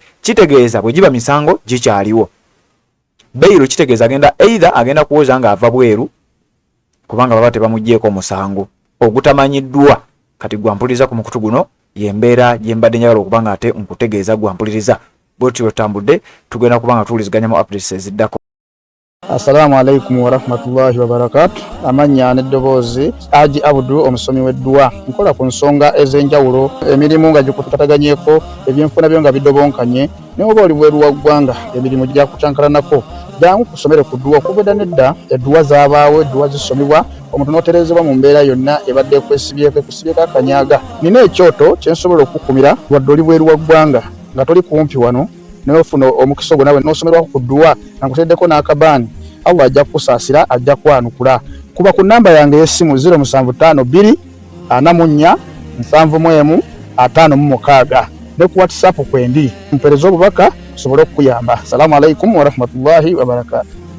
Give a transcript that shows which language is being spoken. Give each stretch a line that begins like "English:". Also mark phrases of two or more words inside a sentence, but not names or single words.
Ganda: Kitegeeza bwe giba misango gikyaliwo. Bail kitegeeza agenda kuwoza nga ava bweru kubanga baba tebamuggyeko musango ogutamanyiddwa. Kati gwampuliriza ku mukutu guno yembeera gye mbadde njagala okuba nga ate nkutegeeza gwampuliriza bwetyo otambudde tugenda kuba nga tuwuliziganya mu updates eziddako.
Arabic: السلام عليكم ورحمة الله وبركاته.
Ganda: Amanya n'eddoboozi Haji Abdu omusomi w'eddua nkola ku nsonga ez'enjawulo emirimu nga gikutataganyeko ebyenfuna byo nga bidobonkanye naye oba oli bweru wa ggwanga emirimu gya kucankalanako jangu kusomere ku ddua okuva nedda eddua zaabaawo eddua zisomebwa omuntu n'oterezebwa mu mbeera yonna ebadde ekwesibyeko akanyaaga. Nina ekyoto kye nsobola okukumira wadde oli bweru wa ggwanga nga toli kumpi wano n'ofuna omukisa ogwo nawe n'osomerwako ku ddua nga nkuteddeko n'akabaani Allah ajja kusaasira ajja kwanukula. Kuba ku namba yange y'essimu 0752 44 71 56 ne ku WhatsApp kwendi mpereza obubaka sobole okuyamba.
Arabic: السلام عليكم ورحمة الله وبركاته.